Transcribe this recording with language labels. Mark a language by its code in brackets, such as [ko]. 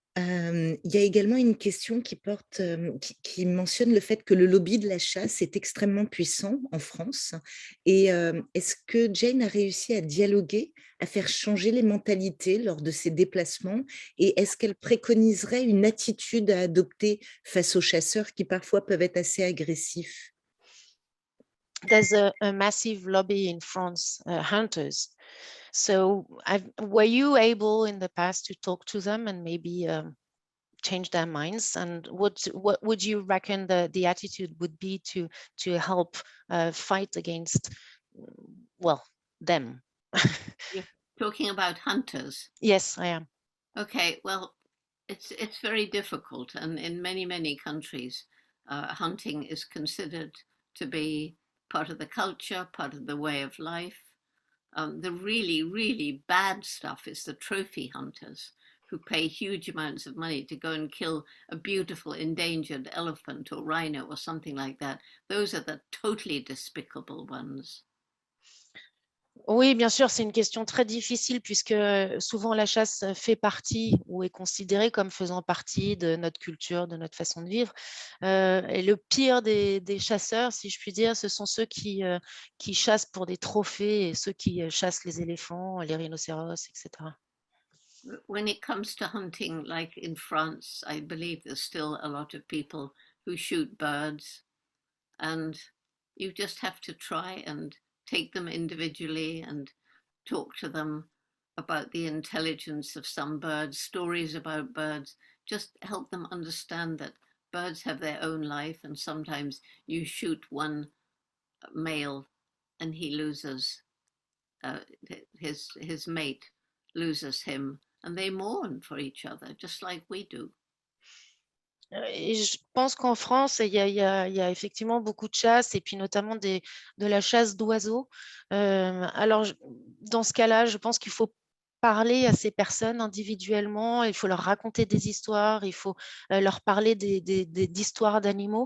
[fr] Il y a également une question qui mentionne le fait que le lobby de la chasse est extrêmement puissant en France. Et est-ce que Jane a réussi à dialoguer, à faire changer les mentalités lors de ses déplacements? Et est-ce qu'elle préconiserait une attitude à adopter face aux chasseurs qui parfois peuvent être assez agressifs? [en] There's a massive lobby in France, hunters. So were you able in the past to talk to them and maybe change their minds? And what would you reckon the attitude would be to help fight against, well, them? You're talking about hunters. Yes, I am. Okay, well, it's very difficult, and in many countries, hunting is considered to be part of the culture, part of the way of life. The really bad stuff is the trophy hunters who pay huge amounts of money to go and kill a beautiful endangered elephant or rhino or something like that. Those are the totally despicable ones. [fr] Oui, bien sûr, c'est une question très difficile puisque souvent la chasse fait partie ou est considérée comme faisant partie de notre culture, de notre façon de vivre. Et le pire des chasseurs, si je puis dire, ce sont ceux qui chassent pour des trophées et ceux qui chassent les éléphants, les rhinocéros, etc. [en] When it comes to hunting, like in France, I believe there's still a lot of people who shoot birds, and you just have to try and take them individually and talk to them about the intelligence of some birds, stories about birds, just help them understand that birds have their own life, and sometimes you shoot one male and he loses his mate loses him, and they mourn for each other just like we do. [fr] Et je pense qu'en France, il y a effectivement beaucoup de chasse et puis notamment de la chasse d'oiseaux. Alors, dans ce cas-là, je pense qu'il faut parler à ces personnes individuellement, il faut leur raconter des histoires, il faut leur parler d'histoires d'animaux.